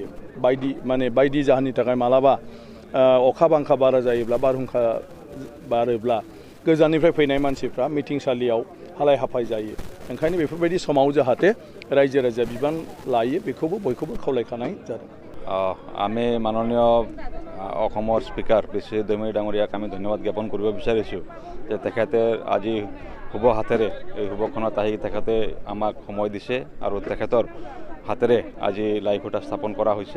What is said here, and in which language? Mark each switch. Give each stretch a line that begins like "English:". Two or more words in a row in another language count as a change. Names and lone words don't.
Bodo: बायदि जाहोननि थाखाय मालाबा अखा बांखा बारा जायोब्ला, बारहुंखा बारोब्ला गोजाननिफ्राय फैनाय मानसिफ्रा मिटिंसालियाव हालाय हाफाय जायो। ओंखायनो बेफोरबायदि समाव जाहाथे रायजो राजा बिबान लायो, बेखौबो बयखौबो खावलायखानाय जादों।
Assamese: আমি মাননীয় অসমৰ স্পিকাৰ বিশ্বজিৎ দৈমাৰী ডাঙৰীয়াক আমি ধন্যবাদ জ্ঞাপন কৰিব বিচাৰিছোঁ যে তেখেতে আজি শুভ হাতেৰে এই শুভখনত আহি তেখেতে আমাক সময় দিছে আৰু তেখেতৰ হাতেৰে আজি লাই খুঁটা স্থাপন কৰা হৈছে।